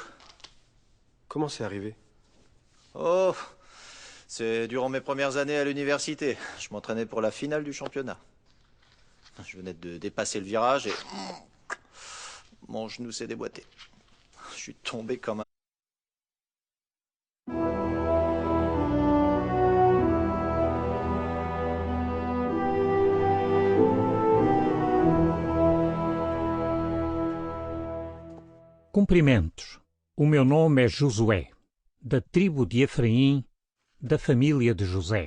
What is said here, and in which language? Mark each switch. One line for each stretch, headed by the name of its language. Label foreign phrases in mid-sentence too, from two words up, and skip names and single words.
French: Comment c'est arrivé? Oh, c'est durant mes premières années à l'université. Je m'entraînais pour la finale du championnat. Je venais de dépasser le virage et mon genou s'est déboîté. Je suis tombé comme un...
Portuguese: Cumprimentos. O meu nome é Josué, da tribo de Efraim, da família de José.